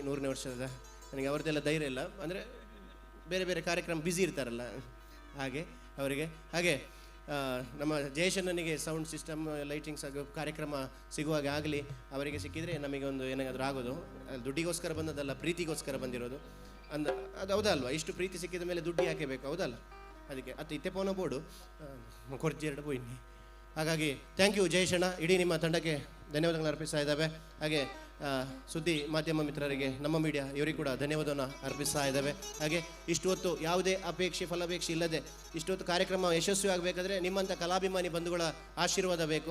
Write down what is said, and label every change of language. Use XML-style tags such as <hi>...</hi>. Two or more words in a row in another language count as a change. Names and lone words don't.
<kn>100ನೇ ವರ್ಷದ ನನಗೆ ಅವ್ರದ್ದೆಲ್ಲ ಧೈರ್ಯ ಇಲ್ಲ, ಅಂದರೆ ಬೇರೆ ಬೇರೆ ಕಾರ್ಯಕ್ರಮ ಬ್ಯುಸಿ ಇರ್ತಾರಲ್ಲ ಹಾಗೆ ಅವರಿಗೆ. ಹಾಗೆ ನಮ್ಮ ಜಯೇಶಣ್ಣನಿಗೆ</kn> <en>sound system lightings</en> <kn>ಕಾರ್ಯಕ್ರಮ ಸಿಗುವಾಗ ಆಗಲಿ. ಅವರಿಗೆ ಸಿಕ್ಕಿದರೆ ನಮಗೆ ಒಂದು ಏನಾದರೂ ಆಗೋದು. ದುಡ್ಡಿಗೋಸ್ಕರ ಬಂದದಲ್ಲ, ಪ್ರೀತಿಗೋಸ್ಕರ ಬಂದಿರೋದು. ಅದು ಹೌದಲ್ವಾ? ಇಷ್ಟು ಪ್ರೀತಿ ಸಿಕ್ಕಿದ ಮೇಲೆ ದುಡ್ಡು ಯಾಕೆ ಬೇಕು, ಹೌದಲ್ಲ?</kn> <tcy>ಅದಕ್ಕೆ ಅತ್ತು ಇತ್ತೆ ಪೋನ ಬೋರ್ಡು ಕೊರ್ಜೆರಡು ಪೋಯಿನಿ.</tcy> <kn>ಹಾಗಾಗಿ</kn> <en>thank you</en> <kn>ಜಯೇಶಣ್ಣ. ಇಡೀ ನಿಮ್ಮ ತಂಡಕ್ಕೆ ಧನ್ಯವಾದಗಳನ್ನು ಅರ್ಪಿಸ್ತಾ ಇದ್ದಾವೆ. ಹಾಗೆ ಸುದ್ದಿ ಮಾಧ್ಯಮ ಮಿತ್ರರಿಗೆ, ನಮ್ಮ ಮೀಡಿಯಾ ಇವರಿಗೆ ಕೂಡ ಧನ್ಯವಾದವನ್ನು ಅರ್ಪಿಸ್ತಾ ಇದ್ದಾವೆ. ಹಾಗೆ ಇಷ್ಟು ಹೊತ್ತು ಯಾವುದೇ ಅಪೇಕ್ಷೆ ಫಲಾಪೇಕ್ಷೆ ಇಲ್ಲದೆ ಇಷ್ಟು ಹೊತ್ತು ಕಾರ್ಯಕ್ರಮ ಯಶಸ್ವಿ ಆಗಬೇಕಾದ್ರೆ ನಿಮ್ಮಂಥ ಕಲಾಭಿಮಾನಿ ಬಂಧುಗಳ ಆಶೀರ್ವಾದ ಬೇಕು.</kn>